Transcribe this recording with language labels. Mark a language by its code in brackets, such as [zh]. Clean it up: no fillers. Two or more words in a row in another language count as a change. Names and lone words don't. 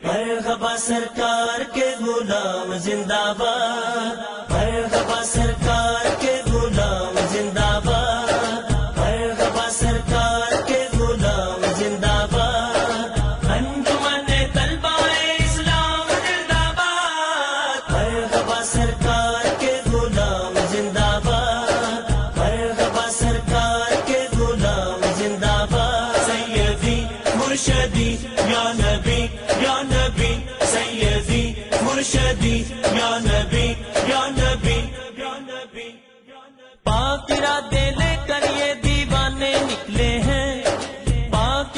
[ur] مرحبا سرکار کے غلام زندہ باد، مرحبا سرکار کے غلام زندہ باد، مرحبا سرکار کے غلام زندہ باد، انجمن طلبہ اسلام زندہ باد، مرحبا سرکار کے غلام زندہ باد، مرحبا سرکار کے غلام زندہ باد، [ar] سیدی مرشدی یا نبی یا نبی، سیدی مرشدی یا نبی یا نبی یا نبی، [ur] پاک ارادے لے کر یہ دیوانے نکلے ہیں، پاک